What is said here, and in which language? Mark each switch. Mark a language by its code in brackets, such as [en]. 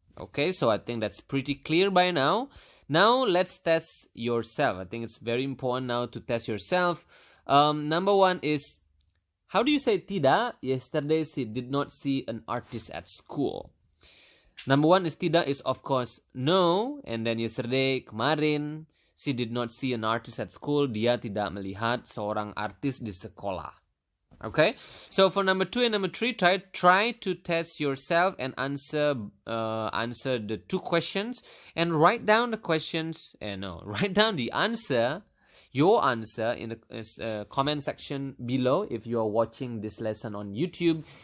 [en] Okay, so I think that's pretty clear by now. Now let's test yourself. I think it's very important now to test yourself. Number 1 is, how do you say tidak? Yesterday she did not see an artist at school. Number 1 is tidak is of course no, and then yesterday, kemarin, she did not see an artist at school. [id] Dia tidak melihat seorang artis di sekolah. [en] Okay, so for number 2 and number 3, try to test yourself and answer the 2 questions, and write down the questions. Write down the answer. Your answer in the comment section below if you are watching this lesson on YouTube.